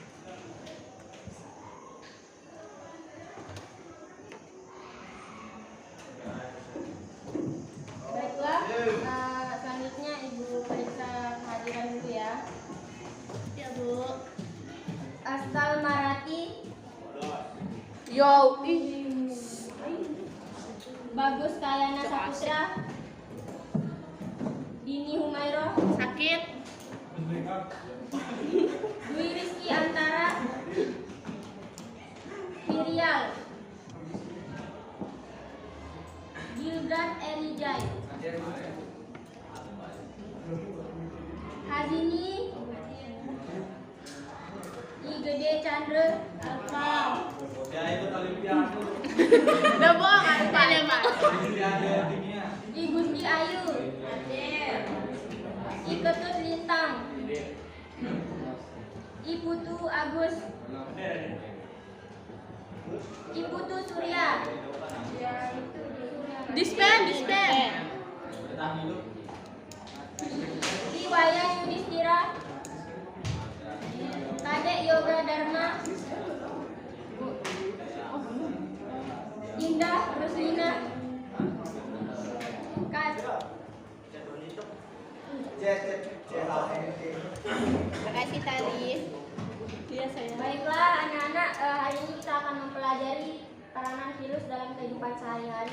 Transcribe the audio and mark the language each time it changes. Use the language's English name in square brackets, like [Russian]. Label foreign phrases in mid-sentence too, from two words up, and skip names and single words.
[Indonesian] Baiklah, selanjutnya Ibu periksa kehadiran dulu ya. Ya, Bu. Asal Marati, Yo, Bagus Kayana Saputra, Dini Humairo, sakit. Dwi Rizky Antara, Virial, Gilbrand Erijai, Hazini, Igede Chandra, Ya, ikut Olimpiade. Udah bohong kan ya, Mas? Olimpiade dunia. I Gusti Ayu, I Ketut Lintang, I Putu Agus, I Putu Surya, Dispen. I Wayan Yudhistira, Kadek Yoga Dharma, Indah Ruslina, Makasih tadi. Iya, saya. Baiklah anak-anak, hari ini kita akan mempelajari peranan virus dalam kehidupan sehari-hari.